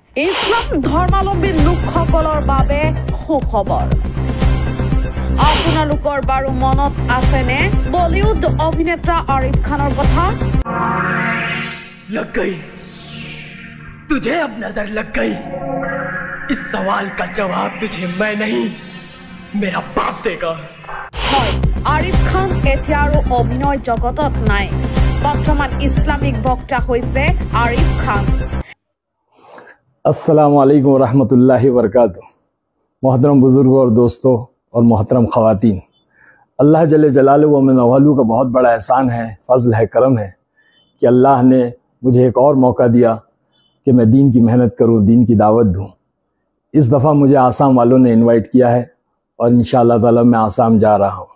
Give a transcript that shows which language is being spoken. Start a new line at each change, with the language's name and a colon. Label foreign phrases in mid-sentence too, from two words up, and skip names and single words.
Assamese: ইছলাম ধৰ্মাৱলম্বী লোকসকলৰ বাবে সুখবৰ। আপোনালোকৰ বাৰু মনত আছেনে বলিউড অভিনেতা আৰিফ খানৰ কথা?
Hindi: लग गई तुझे अब नजर लग गई। इस सवाल का जवाब तुझे मैं नहीं मेरा बाप देगा।
Assamese: হয়, আৰিফ খান এতিয়া আৰু অভিনয় জগতত নাই। বৰ্তমান ইছলামিক বক্তা হৈছে আৰিফ খান।
Arabic: السلام عليكم رحمة الله وبركاته.
Hindi: मोहतरम बुज़ुर्गों और दोस्तों और मोहतरम ख़वातीन,
Arabic: الله جل جلاله وعم نواله
Hindi: का बहुत बड़ा एहसान है, फ़ज़ल है, करम है कि अल्लाह ने मुझे एक और मौका दिया कि मैं दीन की मेहनत करूं, दीन की दावत दूं। इस दफ़ा मुझे आसाम वालों ने इनवाइट किया है और
Arabic: إن شاء الله تعالى
Hindi: मैं आसाम जा रहा हूं।